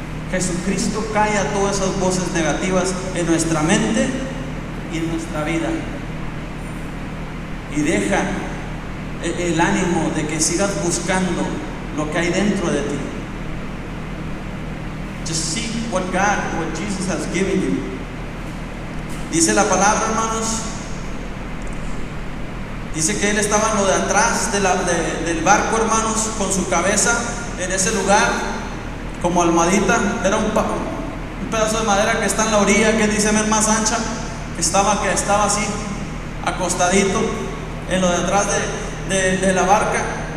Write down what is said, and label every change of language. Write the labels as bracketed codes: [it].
[es] Jesucristo calla todas esas voces negativas en nuestra mente y en nuestra vida, y deja el ánimo de que sigas buscando lo que hay dentro de ti. [en] Just seek what Jesus has given you. [es] Dice la palabra, hermanos, dice que él estaba en lo de atrás del barco, hermanos, con su cabeza en ese lugar, como almohadita. Era un pedazo de madera que está en la orilla, que dice más ancha, que estaba así, acostadito, en lo de atrás de la barca.